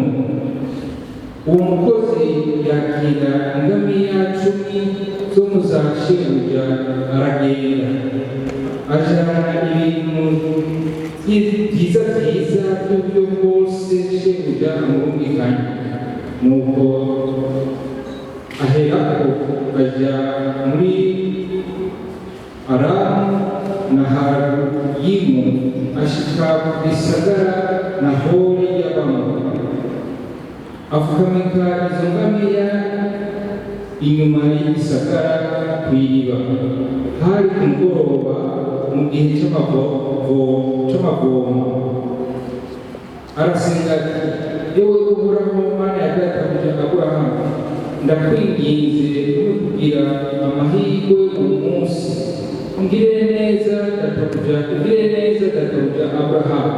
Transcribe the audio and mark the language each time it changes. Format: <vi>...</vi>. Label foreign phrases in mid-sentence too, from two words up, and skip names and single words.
<rn>Uwo mukozi yakira ingamiya 10 zo mu za shebuja, aragenda ajyana ibintu byiza by'uburyo bwose shebuja amwumvikanye. Nuko aherako ajya muri Aramu na Harayimu, ashika ku gisagara Nahori y'Abamoni, apfukamika izo ngamiya inyuma y'igisagara ku iriba. Hari ku mugoroba mu gihe cy'amavomo, arasenga ati yewe Uhoraho Mana ya databuja Aburahamu, ndakwinginze kugira amahirwe uyu munsi, ungirire neza databuja Aburahamu.</rn>